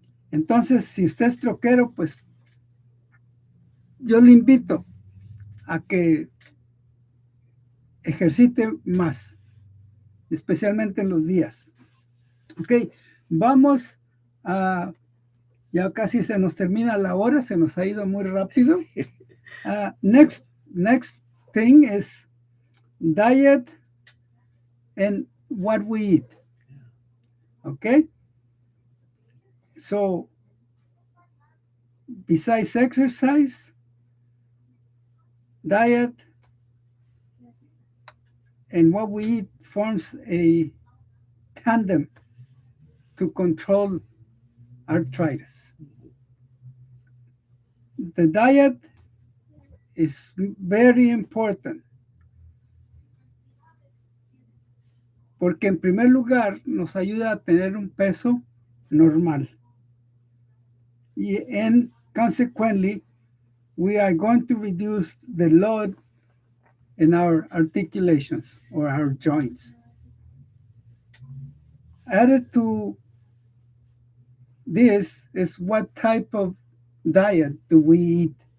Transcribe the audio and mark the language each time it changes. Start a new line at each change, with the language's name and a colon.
Spanish: Entonces, si usted es troquero, pues yo le invito a que ejercite más, especialmente en los días. Ok, vamos a... Ya casi se nos termina la hora, se nos ha ido muy rápido.
English: Next thing is diet and what we eat. Okay? So, besides exercise, diet, and what we eat forms a tandem to control arthritis. The diet is very important
Spanish: porque en primer lugar nos ayuda a tener un peso normal.
English: And consequently, we are going to reduce the load in our articulations or our joints. Added to this is what type of diet do we eat.